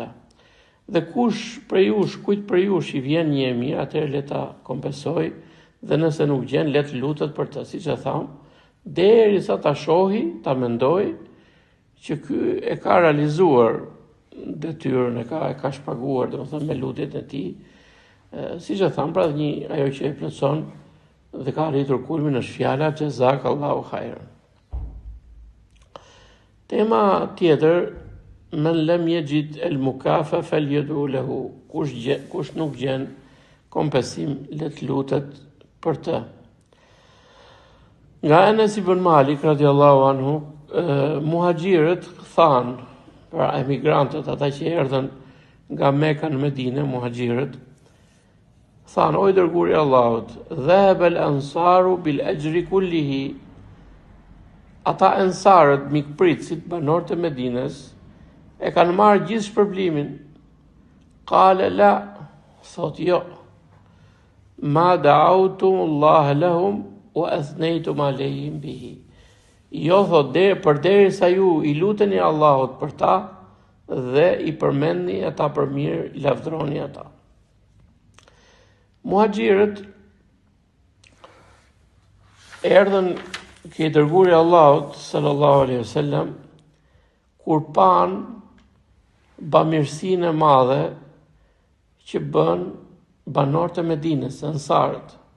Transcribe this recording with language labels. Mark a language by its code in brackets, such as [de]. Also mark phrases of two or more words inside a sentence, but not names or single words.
[sq] Dhe kujt prej jush i vjen një e mirë, atëherë le ta kompensoj, dhe nëse nuk gjen, le të lutet për të, siç e tham, derisa ta shohi, ta mendoj që ky e ka realizuar detyrën, e ka shpaguar, domethënë me lutjet e tij. Siç e tham, pra ajo që e plotson dhe ka arritur kulmin është fjala [ar] جزاك الله خيرا. [sq] Tema tjetër, [ar] من لم يجد المكافأة فليدع له. [sq] Kush nuk gjen kompensim, le të lutet për të. Nga Anas ibn Malik [ar] رضي الله عنه, [sq] muhaxhirët thanë, pra emigrantët, ata që erdhën nga Mekka në Medinë, muhaxhirët, thanë, o i dërguari i Allahut, [ar] ذهب الأنصار بالأجر كله. [sq] Ata ansarët, mikpritësit, banorët e Medinës, e kanë marrë gjithë shpërblimin. [ar] قال لا, [sq] thot jo. [ar] ما دعوتم الله لهم وأثنيتم عليهم به. [sq] Jo, thot, përderisa ju i luteni Allahut për ta dhe i përmendni ata për mirë, i lavdroni ata. Muhaxhirët erdhën ke i dërguari i Allahut [ar] صلى الله عليه وسلم [sq] kur pan bamirësinë e madhe që bën banorët e Medinës, ansarët.